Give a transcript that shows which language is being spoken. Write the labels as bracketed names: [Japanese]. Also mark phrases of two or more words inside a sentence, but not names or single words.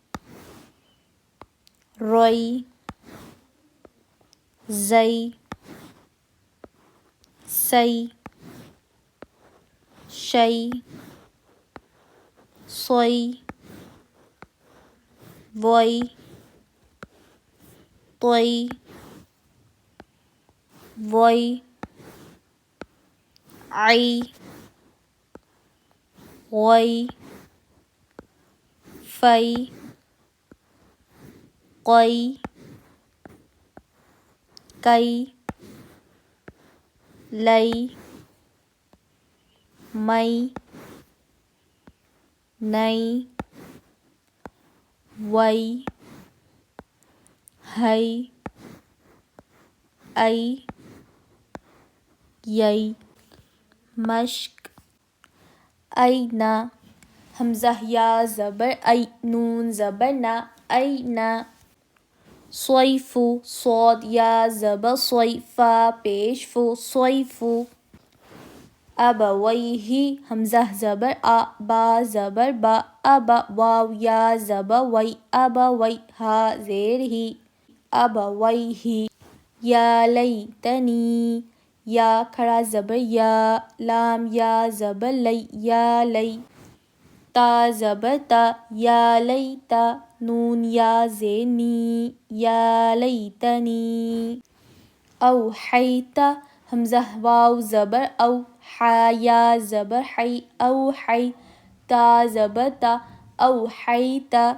[Urdu] روی، زی، سی، شی، سوی، وی، طی، وی، عی، غی، فی، قی، کی، لی، می، نی، وی، ہی، ای، یی، مشق، اینا، حمزہ یا زبر ای، نون زبر نا، اینا، صیف، صاد یا زبر صی، فا پیش فو، صیف، ابویہ، حمزہ زبر آ، با زبر با، ابا، واو یا زبر وی، ابوی، ہا زیر ہی، ابویہ، [Arabic] یا لیتنی، [Urdu] یا کھڑا زبر یا، لام یا زبر لی، یا لی، تا زبر تا، یا لیتا، نون یا زیر نی، [Arabic] یا لیتنی، [Urdu] اوحیت، حمزہ واو زبر او، حا یا زبر حی، اوحی، تا زبر تا، اوحیت،